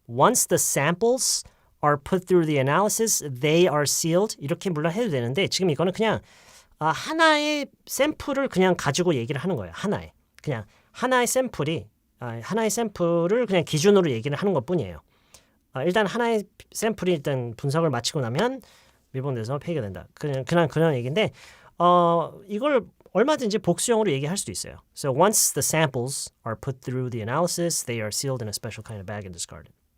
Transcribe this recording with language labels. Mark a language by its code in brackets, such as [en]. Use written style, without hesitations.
[en] Once the samples are put through the analysis, they are sealed. [ko] 이렇게 물론 해도 되는데 지금 이거는 그냥 하나의 샘플을 그냥 가지고 얘기를 하는 거예요. 그냥 하나의 샘플을 그냥 기준으로 얘기를 하는 것뿐이에요. 일단 하나의 샘플이 일단 분석을 마치고 나면 밀봉돼서 폐기가 된다. 그런 얘기인데 이걸 얼마든지 복수형으로 얘기할 수도 있어요. [en] So once the samples are put through the analysis, they are sealed in a special kind of bag and discarded.